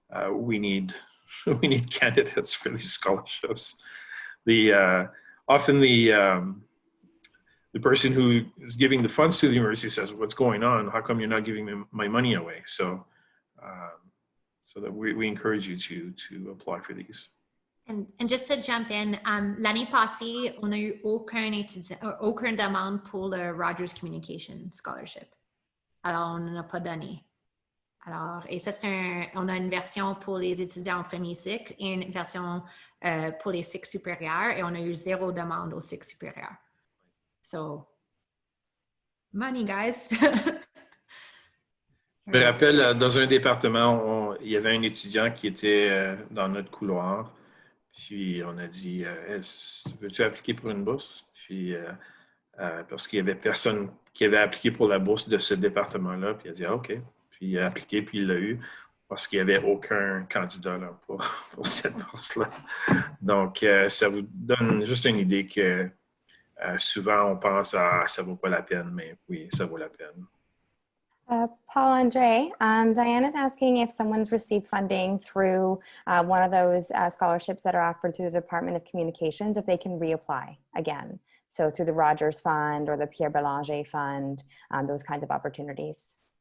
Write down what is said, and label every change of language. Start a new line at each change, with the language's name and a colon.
English: We need candidates for these scholarships. Often the person who is giving the funds to the university says, "What's going on? How come you're not giving me my money away?" So, so that we encourage you to apply for these. And just to jump in,
French: l'année passée, on n'a eu aucune demande pour le Rogers Communication Scholarship. Alors, on n'en a pas donné. Alors, et ça, on a une version pour les étudiants en premier cycle et une version pour les cycles supérieurs, et on a eu 0 demande au cycle supérieur.
English: So, money, guys.
French: Je me rappelle, dans un département, il y avait un étudiant qui était dans notre couloir. Puis on a dit, veux-tu appliquer pour une bourse? Puis parce qu'il y avait personne qui avait appliqué pour la bourse de ce département-là. Puis il a dit, ah, OK. Puis il a appliqué, puis il l'a eu parce qu'il n'y avait aucun candidat là, pour cette bourse-là. Donc, ça vous donne juste une idée que souvent on pense à ça ne vaut pas la peine, mais oui, ça vaut la peine.
English: Paul-Andre, Diane is asking if someone's received funding through one of those scholarships that are offered through the Department of Communications, if they can reapply again. So through the Rogers Fund or the Pierre Bélanger Fund, those kinds of opportunities.